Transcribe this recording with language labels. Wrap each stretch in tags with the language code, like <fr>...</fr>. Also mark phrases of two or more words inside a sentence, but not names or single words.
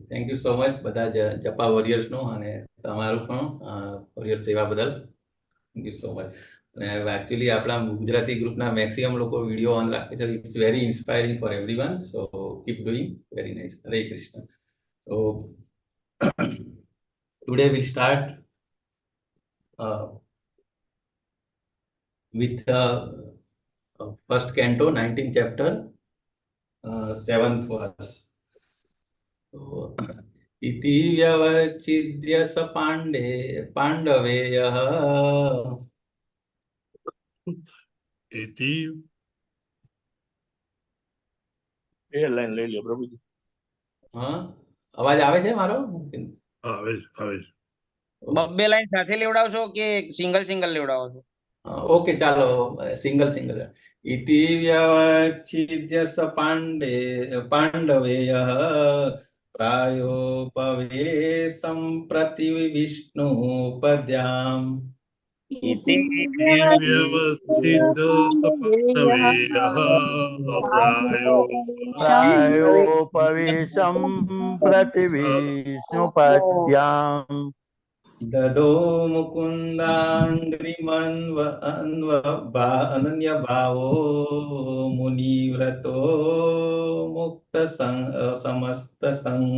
<en>thank you so much</en> <gu>બધા જપા વોરિયર્સનો અને તમારું પણ વોરિયર સેવા બદલ</gu> <en>thank you so much.</en> <gu>અને એકચ્યુઅલી આપણા ગુજરાતી ગ્રુપના મેક્સિમમ લોકો</gu> <en>video on</en> <gu>રાખે છે.</gu> <en>It's very inspiring for everyone. So keep doing. Very nice. હરે કૃષ્ણ. તો today we start with first canto 19th chapter 7th verse.</en> <sa>So इति व्यवच्छिद्य स पाण्डवेयः इति</sa> <gu>એ લાઈન લઈ લ્યો પ્રભુજી. હા અવાજ આવે છે મારો? આવે છે. બે લાઈન સાથે લેવડાવશો કે</gu> <en>single single</en> <gu>લેવડાવો છો? ઓકે ચાલો</gu> <en>single single</en> <sa>ઇતિ વ્યવચ્છિદ્ય સ પાંડવેયઃ પ્રાયોપવેશં પ્રતિ વિષ્ણુ પદ્યામ इति व्यवस्थित सपाण्डवेयः प्रायोपवेशं प्रति विष्णुपद्याम् ददो अनन्यभावो मुनिव्रतो मुक्त समस्त संग</sa>